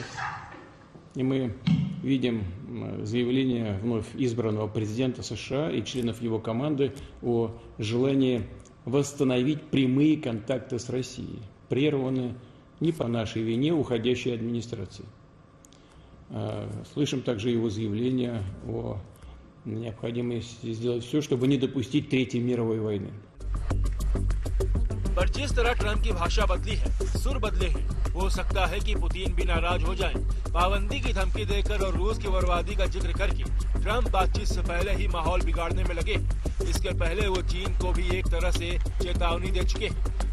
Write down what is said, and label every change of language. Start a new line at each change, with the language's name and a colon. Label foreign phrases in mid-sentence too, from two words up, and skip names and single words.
Russian: И мы видим заявление вновь избранного президента США и членов его команды о желании восстановить прямые контакты с Россией, прерванные не по нашей вине уходящей администрации. Слышим также его заявление о необходимости сделать все, чтобы не допустить Третьей мировой войны.
Hindi: पर जिस तरह ट्रंप की भाषा बदली है, सुर बदले हैं, हो सकता है कि पुतिन भी नाराज हो जाएं। पाबंदी की धमकी देकर और रूस की बर्बादी का जिक्र करके ट्रंप बातचीत से पहले ही माहौल बिगाड़ने में लगे। इसके पहले वो चीन को भी एक तरह से चेतावनी दे चुके हैं।